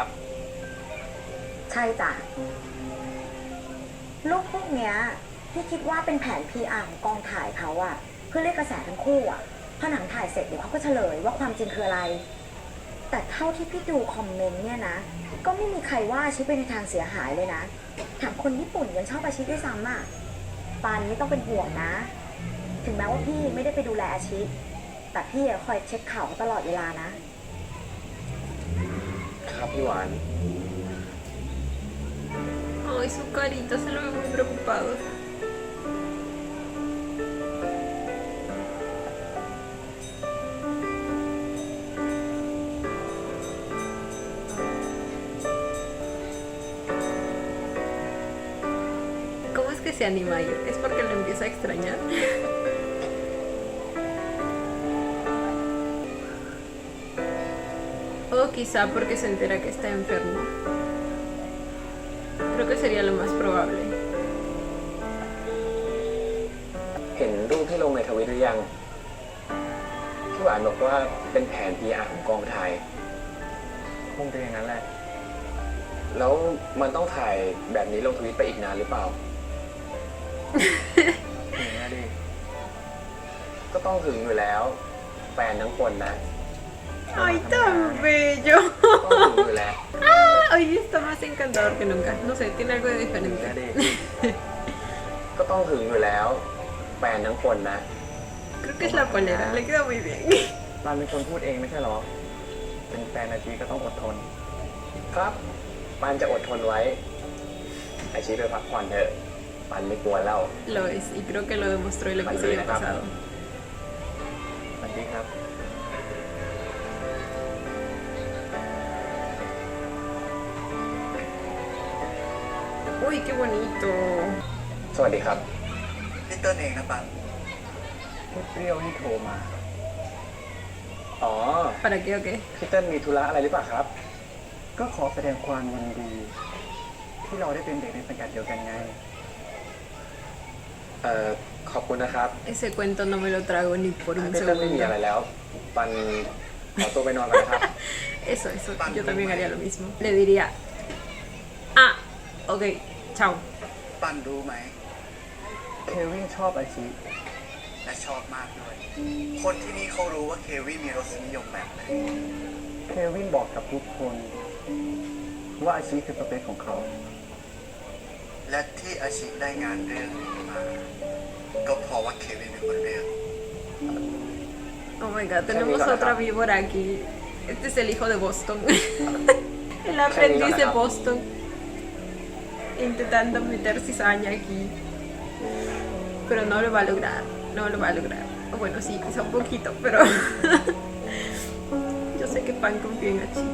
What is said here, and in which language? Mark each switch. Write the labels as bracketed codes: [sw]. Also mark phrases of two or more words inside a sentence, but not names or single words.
[th] ใช่จ้ะลูกพวกเนี้ยพี่คิดว่าเป็นแผน PR ของกองถ่ายเขาอะเพื่อเรียกกระแสทั้งคู่อะพอหนังถ่ายเสร็จเดี๋ยวเขาก็เฉลยว่าความจริงคืออะไร แต่เท่าที่พี่ดูคอมเมนต์เนี่ยนะ ก็ไม่มีใครว่าอาชิไปในทางเสียหายเลยนะถามคนญี่ปุ่นยังชอบอาชิด้วยซ้ำอะปันไม่ต้องเป็นห่วงนะ ถึงแม้ว่าพี่ไม่ได้ไปดูแลอาชิแต่พี่อะคอยเช็คข่าวเขาตลอดเวลานะ ครับพี่หวาน [es] Ay, su carita, se lo ve muy preocupado. ¿Cómo es que se anima a ir? ¿Es porque lo empieza a extrañar? O quizá porque se entera que está enfermo. Creo que sería lo más probable. [th] เห็นรูปที่ลงในทวิตหรือยังพี่หวานบอกว่าเป็นแผน PR ของกองถ่ายคงจะอย่างนั้นแหละ แล้วมันต้องถ่ายแบบนี้ลงทวิตไปอีกนานหรือเปล่า ถึงนะดิ ก็ต้องถึงอยู่แล้ว แฟนทั้งคนนะ [es] ¡Ay, tan bello! [th] ต้องถึงอยู่แล้ว ¡Ah! [es] Hoy está más encantador que nunca. No sé, tiene algo de [th] ถึงนะ [es] diferente. [th] ดิ ก็ต้องถึงอยู่แล้ว แฟนทั้งคนนะ [es] Creo que es la polera, le queda muy bien. [th] ปานเป็นคนพูดเองไม่ใช่หรอ เป็นแฟนอาชีก็ต้องอดทน ครับปานจะอดทนไว้ อาชีไปพักผ่อนเถอะปานไม่กลัวแล้ว [es] Lo es, y creo que lo demostró el episodio pasado. [th] สวัสดีครับ [es] Uy, qué bonito. [th] สวัสดีครับ พี่ต้นเองนะปัน เปรี้ยวที่โทรมา อ๋อ [es] ¿Para qué o qué? [th] พี่เติ้ลมีธุระอะไรหรือเปล่าครับ ก็ขอแสดงความยินดี ที่เราได้เป็นเด็กในสังกัดเดียวกันไง ขอบคุณนะครับ [es] Ese cuento no me lo trago ni por un [th] พี่เติ้ลไม่มีอะไร [es] segundo. [th] แล้ว ปันขอตัวไปนอนก่อนนะครับ [es] Eso, yo también haría lo mismo. Le diría, ah, ok, chao. [th] ปันรู้ไหม เควินชอบอาชิ และชอบมากด้วย คนที่นี่เขารู้ว่าเควินมีรสนิยมแบบไหน เควินบอกกับทุกคน ว่าอาชิคือสเปคของเขา และที่อาชิได้งานเรื่องนี้มา ก็เพราะว่าเควินเป็นคนเลือก [en] Oh my god, [es] tenemos otra víbora aquí. Este es el hijo de Boston. El aprendiz de Boston. Intentando meter cizaña aquí. Pero no lo va a lograr. No lo va a lograr. O bueno, sí, quizá un poquito, pero... Yo sé que Pan confía en Hachi.